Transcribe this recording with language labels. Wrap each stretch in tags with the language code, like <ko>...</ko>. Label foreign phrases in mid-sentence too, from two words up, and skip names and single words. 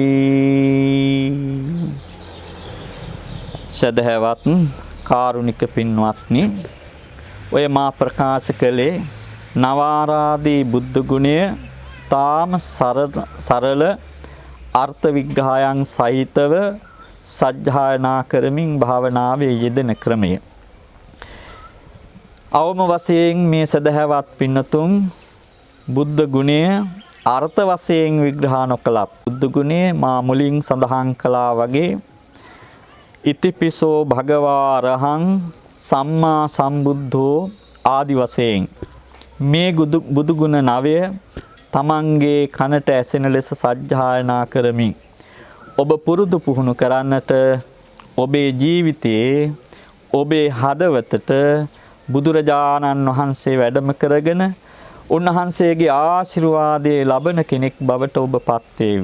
<si>සදහවත් කාරුණික පින්වත්නි, ඔය මා ප්‍රකාශ කළේ නවාරාදී බුද්ධ ගුණය තාම සරල අර්ථ විග්‍රහයන් සහිතව සජ්ජායනා කරමින් භාවනාවේ යෙදෙන ක්‍රමය. අවම වශයෙන් මේ සදහවත් පින්නතුන් බුද්ධ ගුණය අර්ථ වශයෙන් විග්‍රහ නොකළත් බුද්ධ ගුණය මා මුලින් සඳහන් කළා වගේ</si> <pi>ඉතිපිසෝ භගවා අරහං සම්මා සම්බුද්ධෝ</pi> <si>ආදි වශයෙන් මේ බුදු ගුණ නවය තමන්ගේ කනට ඇසෙන ලෙස සජ්ජායනා කරමින් ඔබ පුරුදු පුහුණු කරන්නට ඔබේ ජීවිතයේ ඔබේ හදවතට බුදුරජාණන් වහන්සේ වැඩම කරගෙන උන්වහන්සේගේ ආශිර්වාදයේ ලබන කෙනෙක් බවට ඔබ පත් වේවි.</si>